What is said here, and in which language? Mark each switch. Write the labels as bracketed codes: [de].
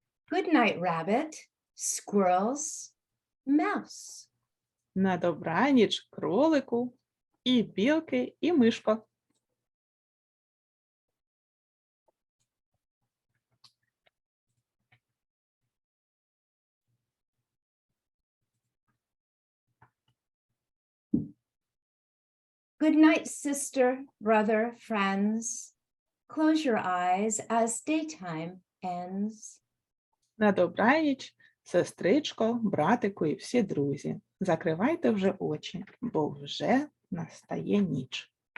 [en] Good night, rabbit, squirrels, mouse. [uk] На добраніч, кролику, і білки, і мишко. [en] Good night, sister, brother, friends. Close your eyes as daytime ends. [uk] На добраніч, сестричко, братику і всі друзі. Закривайте вже очі, бо вже настає ніч.